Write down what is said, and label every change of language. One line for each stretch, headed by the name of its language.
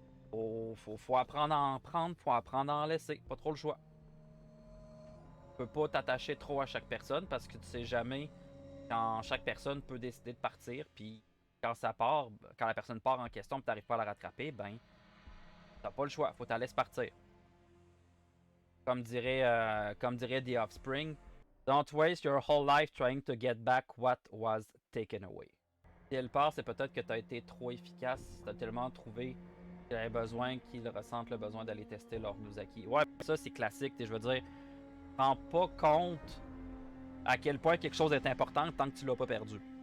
French: Faut apprendre à en prendre, faut apprendre à en laisser. Pas trop le choix. Tu peux pas t'attacher trop à chaque personne parce que tu sais jamais quand chaque personne peut décider de partir. Puis quand ça part, quand la personne part en question et t'arrives pas à la rattraper, ben t'as pas le choix, faut t'en laisser partir. Comme dirait
English: The Offspring, don't waste your whole life trying to get back what was taken away.
French: Si elle part, c'est peut-être que t'as été trop efficace, t'as tellement trouvé qu'il y avait besoin qu'ils ressentent le besoin d'aller tester leur news acquis. Ouais, ça c'est classique, je veux dire, prends pas compte à quel point quelque chose est important tant que tu l'as pas perdu.